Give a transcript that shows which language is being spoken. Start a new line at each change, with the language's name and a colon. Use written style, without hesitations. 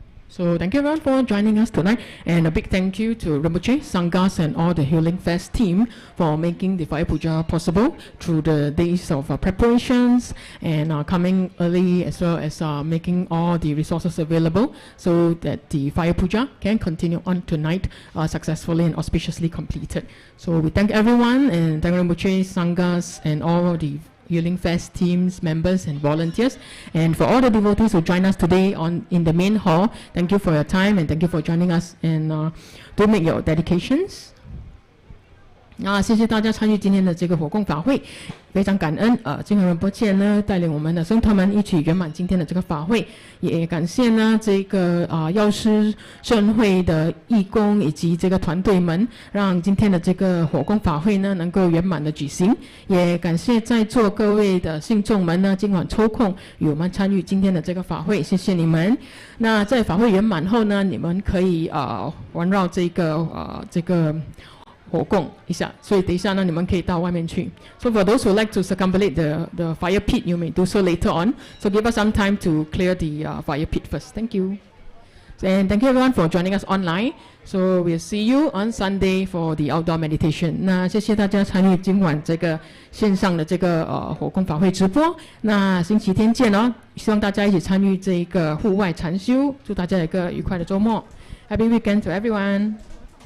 English: So thank you everyone for joining us tonight, and a big thank you to Rinpoche, Sanghas, and all the Healing Fest team for making the Fire Puja possible through the days of preparations and coming early, as well as making all the resources available so that the Fire Puja can continue on tonight successfully and auspiciously completed. So we thank everyone, and thank Rinpoche, Sanghas, and all the Healing Fest teams, members, and volunteers. And for all the devotees who join us today in the main hall, thank you for your time and thank you for joining us, and do make your dedications.
Chinese: 谢谢大家参与今天的这个火供法会，非常感恩金恒仁波切呢带领我们的僧团们一起圆满今天的这个法会，也感谢呢这个药师胜会的义工以及这个团队们，让今天的这个火供法会呢能够圆满的举行，也感谢在座各位的信众们呢今晚抽空与我们参与今天的这个法会，谢谢你们。那在法会圆满后呢，你们可以环绕这个火供一下，所以等一下呢，你们可以到外面去。
English: So for those who like to circumambulate the fire pit, you may do so later on. So give us some time to clear the fire pit first. Thank you. And thank you everyone for joining us online. So we'll see you on Sunday for the outdoor meditation.
Chinese: 那谢谢大家参与今晚这个线上的这个火供法会直播。那星期天见哦！希望大家一起参与这个户外禅修。祝大家有一个愉快的周末。
English: Happy weekend to everyone.